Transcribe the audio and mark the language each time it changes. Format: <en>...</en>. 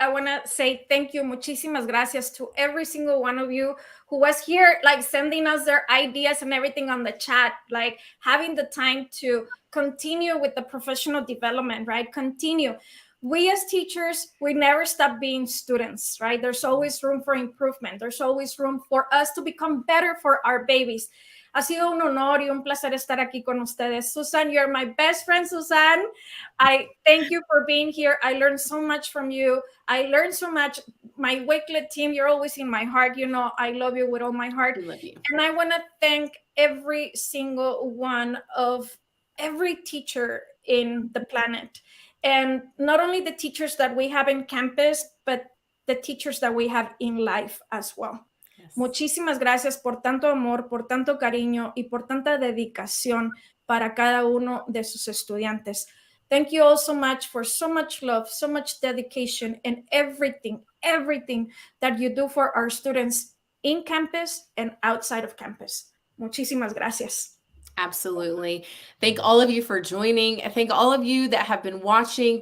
<en>I want to say thank you,</en> <es>muchísimas gracias</es> <en>to every single one of you who was here, sending us their ideas and everything on the chat, having the time to continue with the professional development, right? Continue. We as teachers, we never stop being students, right? There's always room for improvement. There's always room for us to become better for our babies.</en> <es>Ha sido un honor y un placer estar aquí con ustedes.</es> <en>Susan, you're my best friend, Susan. I thank you for being here. I learned so much from you. I learned so much. My Wakelet team, you're always in my heart. I love you with all my heart. I love you. And I want to thank every single one of every teacher in the planet. And not only the teachers that we have in campus, but the teachers that we have in life as well. Yes.</en> <es>Muchísimas gracias por tanto amor, por tanto cariño y por tanta dedicación para cada uno de sus estudiantes.</es> <en>Thank you all so much for so much love, so much dedication, and everything that you do for our students in campus and outside of campus.</en> <es>Muchísimas gracias.</es> <en>Absolutely. Thank all of you for joining. Thank all of you that have been watching.</en>